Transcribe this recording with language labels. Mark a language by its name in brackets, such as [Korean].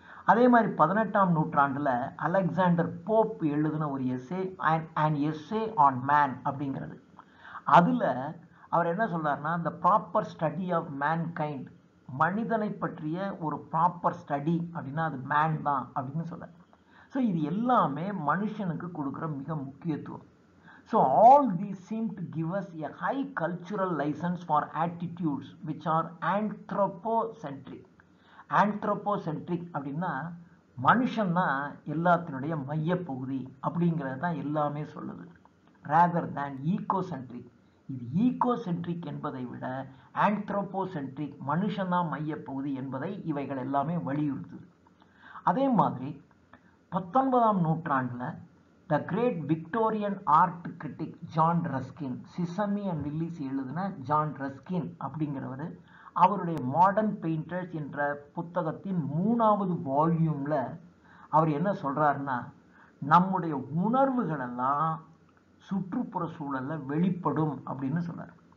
[Tamil] அதே மாதிரி 18ஆம் நூற்றாண்டில் அலெக்சாண்டர் போப் எழுதின ஒரு essay, an essay on man அப்படிங்கிறது. அதில் அவர் என்ன சொல்றாருன்னா, [English] the proper study of mankind, [Tamil] மனிதனை பற்றிய ஒரு ப்ராப்பர் ஸ்டடி அப்படின்னா அது மேன் தான் அப்படின்னு சொல்றாரு. ஸோ இது எல்லாமே மனுஷனுக்கு கொடுக்குற மிக முக்கியத்துவம். [English] So all these seem to give us a high cultural license for attitudes which are anthropocentric. [Tamil] Anthropocentric அப்படின்னா மனுஷன் தான் எல்லாத்தினுடைய மையப்பகுதி அப்படிங்கிறது தான் எல்லாமே சொல்லுது. [English] rather than ecocentric. [Tamil] இது ஈகோசென்ட்ரிக் என்பதை விட ஆந்த்ரோபோசென்ட்ரிக், மனுஷன் தான் மையப்பகுதி என்பதை இவைகள் எல்லாமே வலியுறுத்துது. அதே மாதிரி 19ஆம் நூற்றாண்டில் the great Victorian art critic John Ruskin, sesame and Willis எழுதின ஜான் ரஸ்கின் அப்படிங்கிறவர் அவருடைய மாடர்ன் பெயிண்டர்ஸ் என்ற புத்தகத்தின் 3வது வால்யூமில் அவர் என்ன சொல்கிறாருன்னா, நம்முடைய உணர்வுகளெல்லாம் சுற்றுப்புற சூழலில் வெளிப்படும் அப்படின்னு சொல்கிறார்.